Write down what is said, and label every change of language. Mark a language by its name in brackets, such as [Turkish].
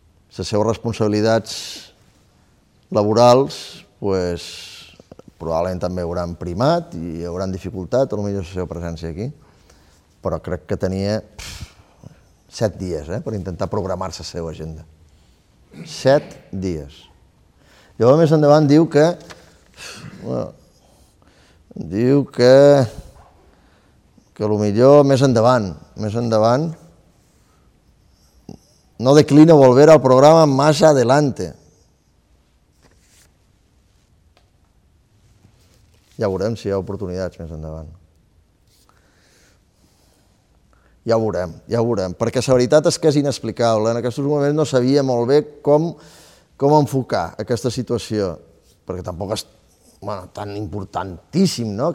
[Catalan] Les seves responsabilitats laborals pues, probablement també hauran primat i hauran dificultat, o potser la seva presència aquí, però crec que tenia 7 dies per intentar programar-se la seva agenda. 7 dies. Llavors, més endavant, diu que... Bueno, diu que... Que potser més endavant... [Spanish] No declina volver al programa más adelante. [Catalan] Ja veurem si hi ha oportunitats més endavant. Ja ho veurem, perquè la veritat és que és inexplicable. En aquests moments no sabia molt bé com enfocar aquesta situació, perquè tampoc és bueno, tan importantíssim no?